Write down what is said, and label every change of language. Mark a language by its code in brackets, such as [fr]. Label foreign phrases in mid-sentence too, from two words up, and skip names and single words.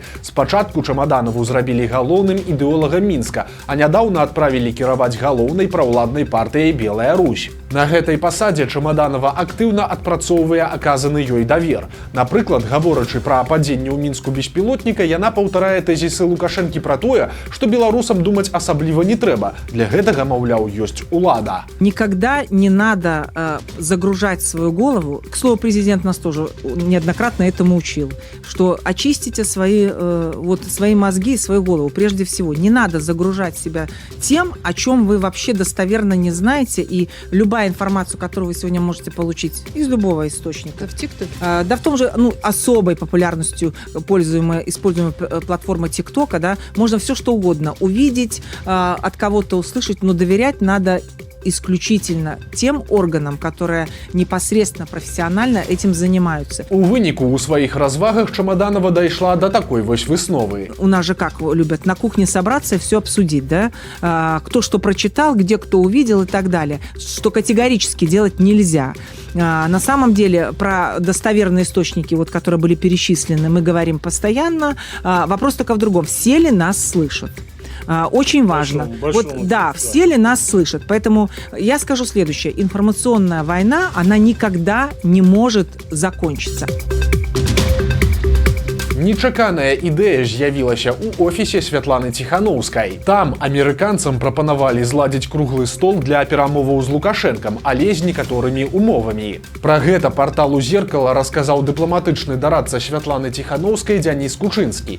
[be] Спачатку Чамаданову зрабілі галоўным ідэолагам Мінска, а нядаўна адправілі кіраваць галоўнай праўладнай партыяй «Белая Русь». На гэтай пасадзе Чамаданова актыўна адпрацоўвае аказаны ёй давер. Напрыклад, гаворачы пра падзенне ў Мінску беспілотніка, яна паўтарае тэзісы Лукашэнкі пра тое, што беларусам думаць асабліва не трэба. Для гэтага, маўляў, ёсць улада. [ru] Никогда не надо загружать свою голову. К слову, президент нас тоже неоднократно этому учил, что очистите свои мозги, свою голову прежде всего. Не надо загружать себя тем, о чем вы вообще достоверно не знаете, и любая информация, которую вы сегодня можете получить из любого источника. В ТикТоке? Да, в том же, особой популярностью используемая платформа ТикТока, да, можно все что угодно увидеть, от кого-то услышать, но доверять надо исключительно тем органам, которые непосредственно профессионально этим занимаются. [be] У выніку ў сваіх развагах Чамаданова дайшла до такой вось высновы. [ru] У нас же как любят на кухне собраться и все обсудить, да? Кто что прочитал, где кто увидел и так далее. Что категорически делать нельзя. На самом деле про достоверные источники, вот, которые были перечислены, мы говорим постоянно. Вопрос только в другом. Все ли нас слышат? Очень важно. Да, все ли нас слышат? Поэтому я скажу следующее. Информационная война, она никогда не может закончиться. [be] Нечаканая ідэя з'явілася ў офісе Святланы Ціханаўскай. Там амерыканцам прапанавалі зладзіць круглы стол для перамоваў з Лукашэнкам, але з некаторымі умовамі. Пра гэта парталу «Зеркала» расказаў дыпламатычны дарадца Святланы Ціханаўскай Дзяніс Кучынскі.